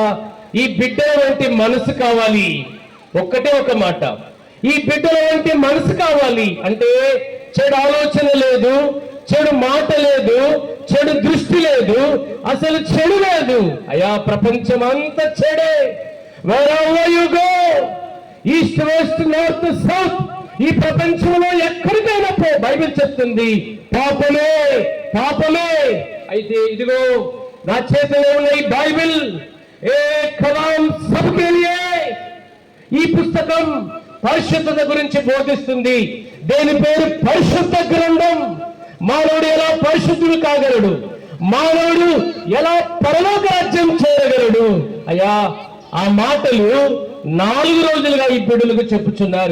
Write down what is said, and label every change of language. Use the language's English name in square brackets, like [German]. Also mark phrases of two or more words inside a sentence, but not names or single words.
[Telugu] ఈ బిడ్డల వంటి మనసు కావాలి. ఒక్కటే ఒక మాట, ఈ బిడ్డల వంటి మనసు కావాలి. అంటే చెడు ఆలోచన లేదు, చెడు మాట లేదు, చెడు దృష్టి లేదు, అసలు చెడు లేదు. అయ్యా, ప్రపంచం అంతా చెడే. [English] wherever you go, East, West, North, South, [Telugu] ఈ ప్రపంచంలో ఎక్కడికైనా పో, బైబిల్ చెప్తుంది పాపమే, పాపమే. అయితే ఇదిగో నా చేతిలో ఉన్న ఈ బైబిల్, [Hindi] ये कलाम सबके लिए, [Telugu] ఈ పుస్తకం పరిశుద్ధత గురించి బోధిస్తుంది. దేని పేరు పరిశుద్ధ గ్రంథం. మానవుడు ఎలా పరిశుద్ధుడు కాగలడు? మానవుడు ఎలా పరలోక రాజ్యం చేయగలడు? అయ్యా, ఆ మాటలు 4 రోజులుగా ఈ బిడ్డలకు చెప్పుచున్నారు.